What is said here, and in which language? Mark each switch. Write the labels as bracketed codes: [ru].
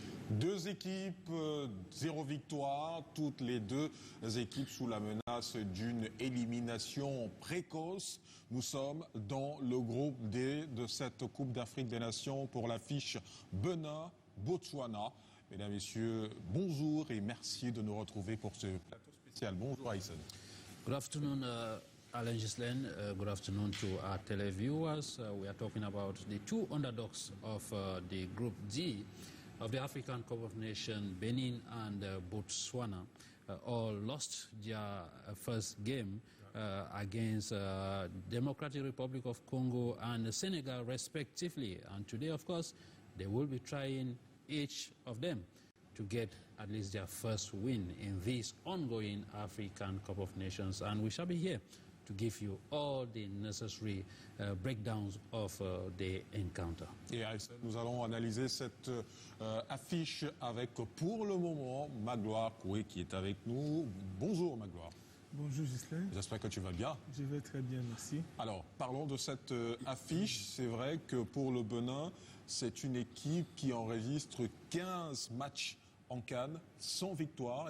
[fr] Deux équipes, 0 victoire, toutes les deux équipes sous la menace d'une élimination précoce. Nous sommes dans le groupe D de cette Coupe d'Afrique des Nations pour l'affiche Benin-Botswana. Mesdames, Messieurs, bonjour et merci de nous retrouver pour ce plateau spécial. Bonjour Aïssen. [en] Good afternoon, Alain Gislen. Good afternoon to our televiewers. We are talking about the two underdogs of the Group D of the African Cup of Nations, Benin and Botswana. All lost their first game against Democratic Republic of Congo and Senegal respectively. And today, of course, they will be trying each of them to get at least their first win in this ongoing African Cup of Nations. And we shall be here to give you all the necessary breakdowns of the encounter. [fr] Et nous allons analyser cette affiche avec, pour le moment, Magloire Koué qui est avec nous. Bonjour Magloire. Bonjour Gislain. J'espère que tu vas bien. Je vais très bien, merci. Alors, parlons de cette affiche. C'est vrai que pour le Benin, c'est une équipe qui enregistre 15 matchs en CAN sans victoire.